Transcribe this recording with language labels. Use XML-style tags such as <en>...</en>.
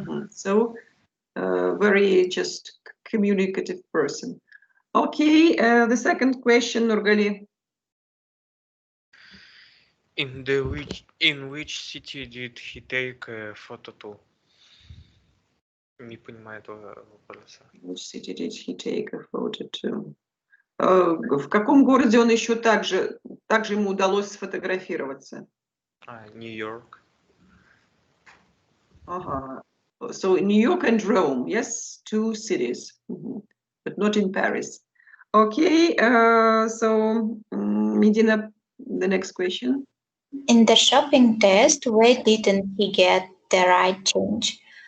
<en>So very just communicative person. Okay, the second question, Nurgali. In which city did he take a photo to?</en> <ru>Не понимаю этого вопроса.</ru> <en>Which city did he take a photo to?</en> <ru>В каком городе он еще также ему удалось сфотографироваться? Нью-Йорк.</ru> <en>So New York and Rome, yes, two cities, but not in Paris. Okay, so Medina, the next question. In the shopping test, where didn't he get the right change?</en>